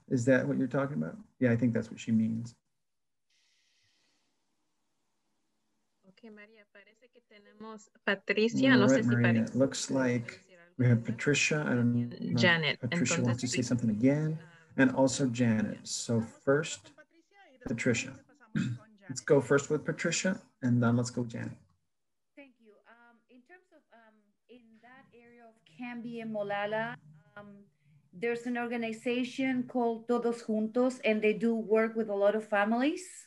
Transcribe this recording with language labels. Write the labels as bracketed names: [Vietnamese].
[English] Is that what you're talking about? Yeah, I think that's what she means. [Spanish] Okay, María, parece que tenemos Patricia. No sé si [English] Maria, it looks like we have Patricia. I don't know. Janet. Patricia wants to say something again, and also Janet. So first, Patricia. Let's go first with Patricia, and then let's go Janet. Thank you. In terms of in that area of Canby and Molalla, there's an organization called Todos Juntos, and they do work with a lot of families.